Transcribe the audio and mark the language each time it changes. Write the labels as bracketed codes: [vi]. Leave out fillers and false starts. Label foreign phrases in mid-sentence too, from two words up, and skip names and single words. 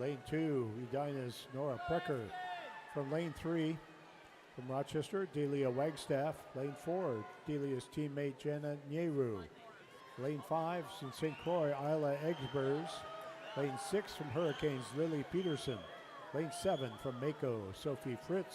[en] Lane 2, Edina's Nora Precker. From lane 3, from Rochester, Delia Wagstaff. Lane 4, Delia's teammate Jana Nyeru. Lane 5, from St. Croix, Isla Egbers. Lane 6 from Hurricanes, Lily Peterson. Lane 7 from Mako, Sophie Fritz.